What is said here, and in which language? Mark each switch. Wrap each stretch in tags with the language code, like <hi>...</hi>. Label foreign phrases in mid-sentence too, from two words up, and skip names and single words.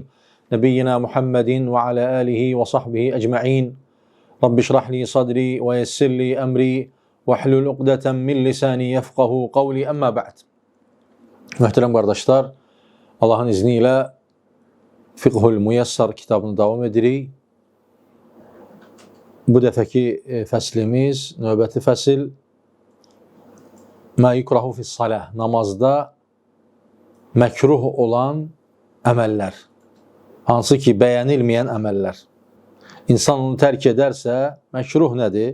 <ar>نبينا محمد وعلى آله وصحبه أجمعين. رب اشرح لي صدري ويسر لي أمري واحلل عقدة من لساني يفقهوا قولي أما بعد.</ar> <tr>Muhterem kardeşler, Allah'ın izniyle Fiqhul Muyassar kitabını</tr> <az>devam edirik. Bu dəfəki fəslimiz, növbəti fəsil</az> <ar>ما يكره في الصلاة,</ar> <az>namazda məkruh olan əməllər. Hansı ki, bəyənilməyən əməllər. İnsan onu tərk edərsə, məkruh nədir?</az>